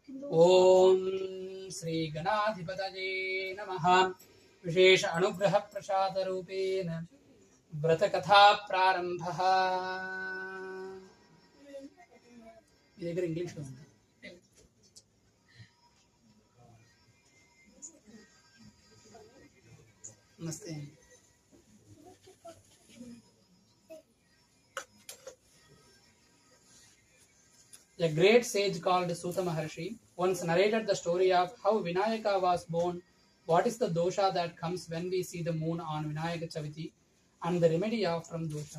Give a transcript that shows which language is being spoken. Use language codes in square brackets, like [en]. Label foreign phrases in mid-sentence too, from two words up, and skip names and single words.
[sa] ओम श्री गणाधिपतये नमः। विशेष अनुग्रह प्रसाद रूपेण व्रत कथा प्रारंभः। [te] మీ దగ్గర ఇంగ్లీష్ లో ఉంది. నమస్తే. [en] A great sage called Suta Maharshi once narrated the story of how Vinayaka was born, what is the dosha that comes when we see the moon on Vinayaka Chaviti, and the remedy of from dosha.